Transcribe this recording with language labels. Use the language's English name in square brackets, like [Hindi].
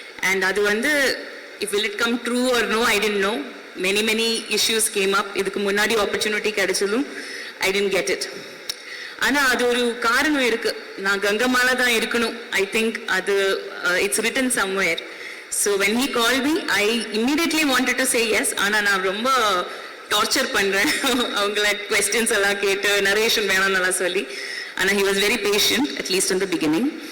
[Tamil] And அது வந்து [English] if will it come true or no I didn't know. many issues came up. [Tamil] இதுக்கு முன்னாடி opportunity கிடைச்சதும் [English] I didn't get it. [Tamil] ஆனா அது ஒரு காரணம் இருக்கு. நான் கங்கம்மாளா தான் இருக்கணும். [English] I think அது it's written somewhere. So when he called me I immediately wanted to say yes. [Tamil] ஆனா நான் ரொம்ப டார்ச்சர் பண்றேன் அவங்கள questions எல்லாம் கேட்டு நரேஷன் வேணும்னு எல்லாம் சொல்லி. ஆனா [English] he was very patient at least in the beginning.